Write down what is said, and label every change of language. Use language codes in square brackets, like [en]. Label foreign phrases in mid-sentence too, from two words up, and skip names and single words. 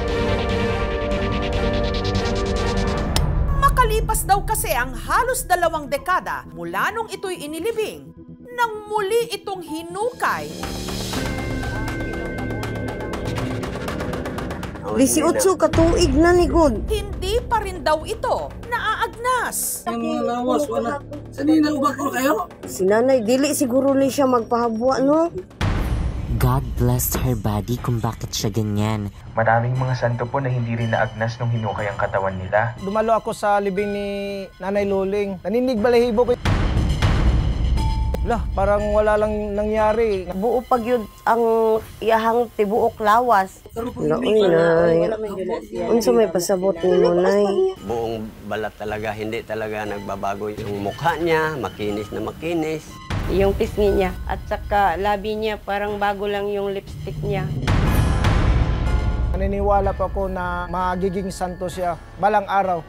[tl] Makalipas daw kasi ang halos 2 dekada mula nung ito'y inilibing, nang muli itong hinukay. [ceb] 18 katuig na ni God. [tl] Hindi pa rin daw ito naaagnas. [ceb] Ang mga lawas, wala. Sanina ba ko kayo? Si nanay, dili siguro ni siya magpahabwa, no? [en] God blessed her body [tl] kung bakit siya ganyan. Maraming mga santo po na hindi rin naagnas nung hinukay ang katawan nila. Dumalo ako sa libing ni Nanay Luling. Naninig balahibo ko. Lah, parang wala lang nangyari. [ceb] Buo pag yun ang iyahang tibuok lawas. Laoy, nay. Unsa may pasabot ni Nay? [tl] Buong balat talaga, hindi talaga nagbabago yung mukha niya, makinis na makinis. Yung pisngi niya at saka labi niya parang bago lang yung lipstick niya. Naniniwala pa ako na magiging santo siya balang araw.